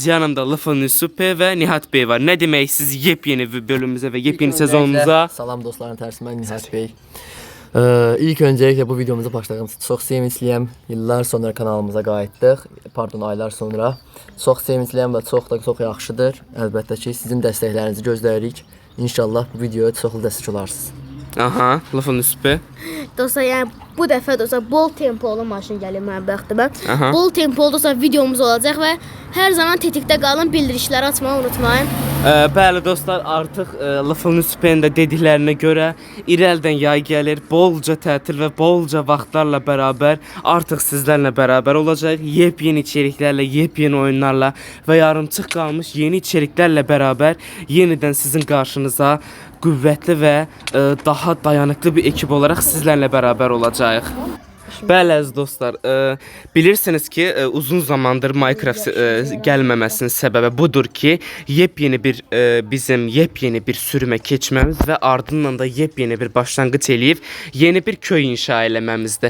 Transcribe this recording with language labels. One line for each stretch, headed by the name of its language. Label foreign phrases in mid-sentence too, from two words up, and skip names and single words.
Turkish: Yanımda Lafın Yusuf Bey ve Nihat Bey var. Ne demek siz yepyeni bir bölümümüze ve yepyeni sezonumuza?
Azerbaijani: Salam dostların tərsindən
Turkish: Nihat Bey. İlk öncelikle bu videomuza başladığımız çok sevinçliyim.
Azerbaijani: Yıllar sonra kanalımıza qayıtdıq.
Turkish: Pardon, aylar sonra. Çok sevinçliyim ve çok yaxşıdır.
Azerbaijani: Əlbəttə ki, sizin dəstəklərinizi gözləyirik. İnşallah bu videoya çoxlu dəstək olarsınız. Aha, Lafın Yusuf Bey. Dostlar, yani bu dəfə dostlar bol tempolu maşın gəlir mənim bəxtimə. Aha. Bol tempolu dostlar videomuz olacaq və hər zaman tetikdə qalın, bildirişləri açmayı unutmayın. Bəli dostlar, artıq Lafın Yusuf Bey'in də dediklərinə görə irəldən yay gəlir, bolca tətil və bolca vaxtlarla beraber artıq sizlərlə beraber olacaq. Yepyeni içeriklərlə, yepyeni oyunlarla və yarımçıq qalmış yeni içeriklərlə beraber yenidən sizin qarşınıza qüvvətli və
Turkish: daha dayanıklı bir ekip olarak sizlerle beraber
Azerbaijani: olacağıq. Bəli əziz dostlar, bilirsiniz ki uzun zamandır Minecraft gəlməməsinin səbəbi budur ki, bizim yepyeni bir sürümə keçməmiz və ardından da yepyeni bir başlanğıc eləyib yeni bir köy inşa eləməmizdir.